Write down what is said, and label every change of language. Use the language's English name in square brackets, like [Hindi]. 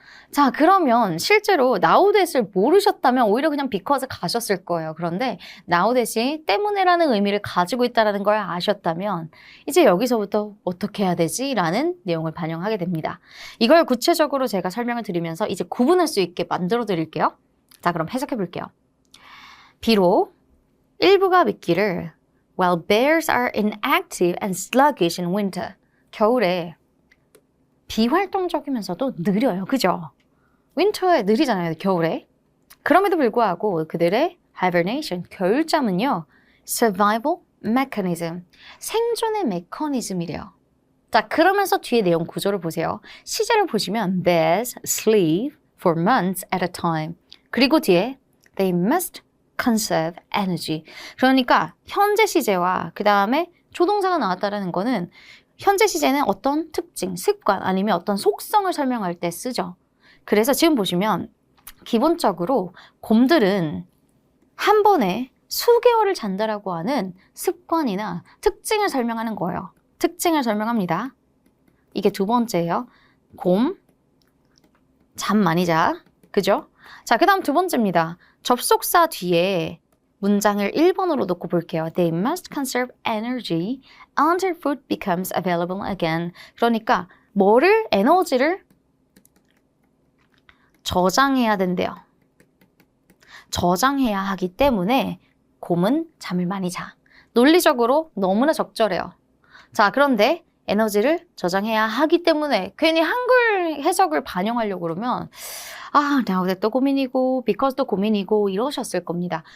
[Korean] 자, 그러면 실제로 now that을 모르셨다면 오히려 그냥 because 가셨을 거예요. 그런데 now that이 때문에라는 의미를 가지고 있다는 걸 아셨다면 이제 여기서부터 어떻게 해야 되지? 라는 내용을 반영하게 됩니다. 이걸 구체적으로 제가 설명을 드리면서 이제 구분할 수 있게 만들어 드릴게요. 자, 그럼 해석해 볼게요. 비록 일부가 믿기를 [English] While bears are inactive and sluggish in winter. [Korean] 겨울에 비활동적이면서도 느려요. 그죠? 윈터에 느리잖아요. 겨울에. 그럼에도 불구하고 그들의 hibernation, 겨울잠은요. survival mechanism, 생존의 메커니즘이래요. 자, 그러면서 뒤에 내용 구조를 보세요. 시제를 보시면 [English] bears sleep for months at a time. [Korean] 그리고 뒤에 [English] they must conserve energy. [Korean] 그러니까 현재 시제와 그 다음에 조동사가 나왔다는 거는 현재 시제는 어떤 특징, 습관 아니면 어떤 속성을 설명할 때 쓰죠. 그래서 지금 보시면 기본적으로 곰들은 한 번에 수개월을 잔다라고 하는 습관이나 특징을 설명하는 거예요. 특징을 설명합니다. 이게 두 번째예요. 곰, 잠 많이 자. 그죠? 자, 그 다음 두 번째입니다. 접속사 뒤에 문장을 1번으로 놓고 볼게요. [English] They must conserve energy until food becomes available again. [Korean] 그러니까 뭐를, 에너지를 저장해야 된대요. 저장해야 하기 때문에 곰은 잠을 많이 자. 논리적으로 너무나 적절해요. 자, 그런데 에너지를 저장해야 하기 때문에 괜히 한글 해석을 반영하려고 그러면 now that도 고민이고 because도 고민이고 이러셨을 겁니다.